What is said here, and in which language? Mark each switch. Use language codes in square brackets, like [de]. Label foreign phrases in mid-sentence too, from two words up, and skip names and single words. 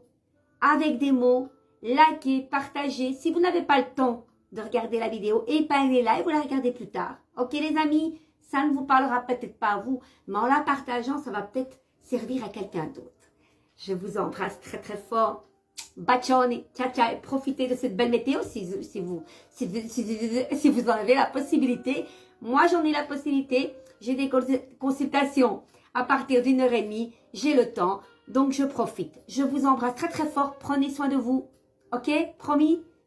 [fr] Avec des mots, likez, partagez. Si vous n'avez pas le temps de regarder la vidéo, épinglez-la et vous la regardez plus tard. Ok les amis, ça ne vous parlera peut-être pas à vous, mais en la partageant, ça va peut-être servir à quelqu'un d'autre. Je vous embrasse très très fort. [it] Bacione, ciao ciao, [fr] profitez de cette belle météo si vous en avez la possibilité. Moi j'en ai la possibilité, j'ai des consultations à partir d'1h30, j'ai le temps, donc je profite. Je vous embrasse très très fort, prenez soin de vous, ok?